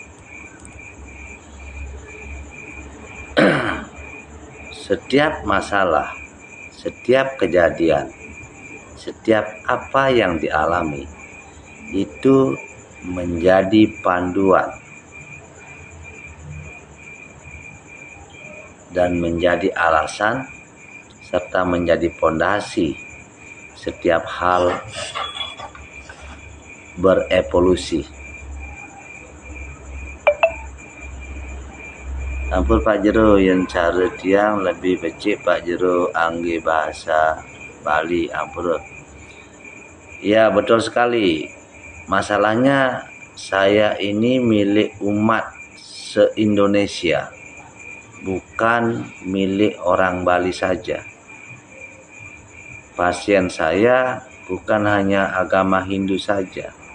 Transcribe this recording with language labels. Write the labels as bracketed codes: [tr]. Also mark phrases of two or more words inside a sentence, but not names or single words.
[id] Setiap masalah, setiap kejadian, setiap apa yang dialami itu menjadi panduan dan menjadi alasan serta menjadi pondasi setiap hal berevolusi. [ban] Ampun Pak Jero, yang cara tiang lebih becik Pak Jero angge bahasa Bali, ampun. [id] Ya, betul sekali. Masalahnya saya ini milik umat se-Indonesia, bukan milik orang Bali saja. Pasien saya bukan hanya agama Hindu saja.